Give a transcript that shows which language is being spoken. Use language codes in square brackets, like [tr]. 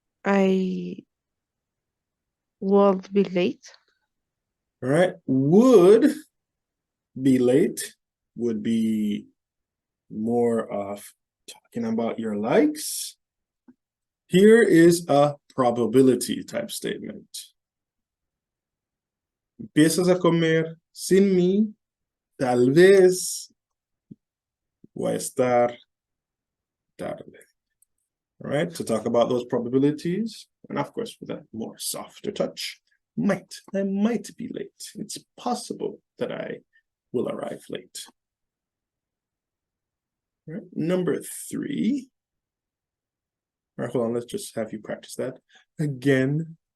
[en] I won't be late. All right. Would be late would be more of talking about your likes. Here is a probability type statement. [es] Empiezas a comer sin mí, tal vez voy a estar tarde. [en] All right, to talk about those probabilities, and of course with a more softer touch, I might be late. It's possible that I will arrive late. All right, number 3. All right, hold on, let's just have you practice that again.